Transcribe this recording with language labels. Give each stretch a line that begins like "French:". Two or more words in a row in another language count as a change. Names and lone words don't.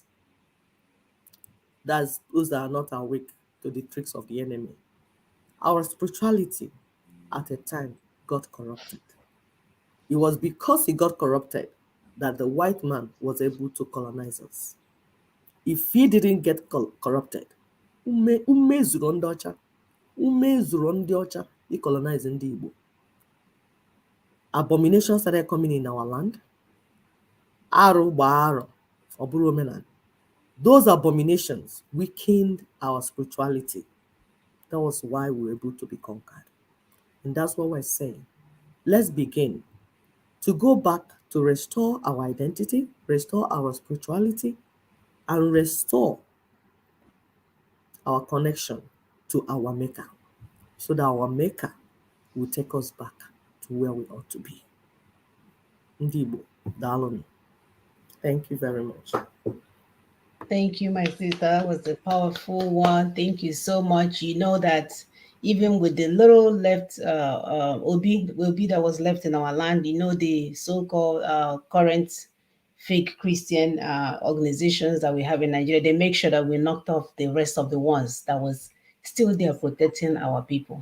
English: That's those that are not awake to the tricks of the enemy. Our spirituality at a time got corrupted. It was because it got corrupted that the white man was able to colonize us. If he didn't get corrupted,
Igbo: ume zuru ndị ọcha colonize ndị Igbo.
English: Abominations started coming in our land.
Igbo: Arụ gba arụ, ọ bụrụ omenala.
English: Those abominations weakened our spirituality. That was why we were able to be conquered. And that's what we're saying. Let's begin to go back to restore our identity, restore our spirituality, and restore our connection to our Maker, so that our Maker will take us back to where we ought to be.
Igbo: Ndị Igbo, daalụnụ.
English: Thank you very much. Thank you, my sister. That was a powerful one. Thank you so much. You know that even with the little left obi that was left in our land, you know, the so-called current fake Christian organizations that we have in Nigeria, they make sure that we knocked off the rest of the ones that was still there protecting our people.